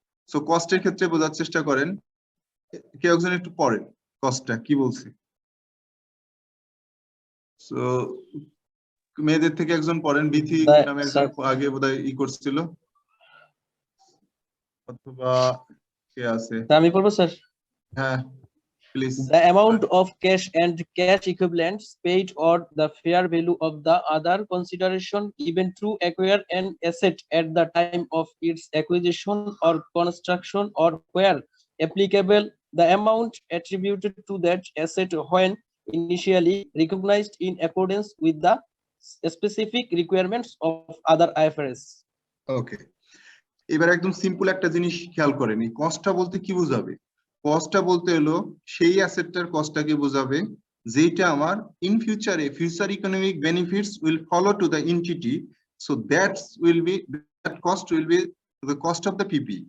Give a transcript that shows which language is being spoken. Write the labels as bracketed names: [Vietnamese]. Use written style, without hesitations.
[Bangla] So কস্টের ক্ষেত্রে বোঝার চেষ্টা করেন। কেউ একজন একটু পড়েন কস্টটা কি বলছে। সো মেয়েদের থেকে একজন পড়েন, বিথি নামে একজন আগে বোধহয় ই করছিল, অথবা কে আছে? আমি বলবো স্যার। হ্যাঁ please. [English] The amount of cash and cash equivalents paid or the fair value of the other consideration given to acquire an asset at the time of its acquisition or construction, or where applicable, the amount attributed to that asset when initially recognized in accordance with the specific requirements of other IFRS. [Bangla] ওকে, এবার একদম simple একটা জিনিস খেয়াল করেন, এই কস্টটা বলতে কি বোঝাবে? কস্টটা বলতে হলো সেই অ্যাসেটটার কস্টটাকে বোঝাবে যেটা আমার [English] In ফিউচারে future economic benefits will follow to the entity, so that cost will be the cost of the PP.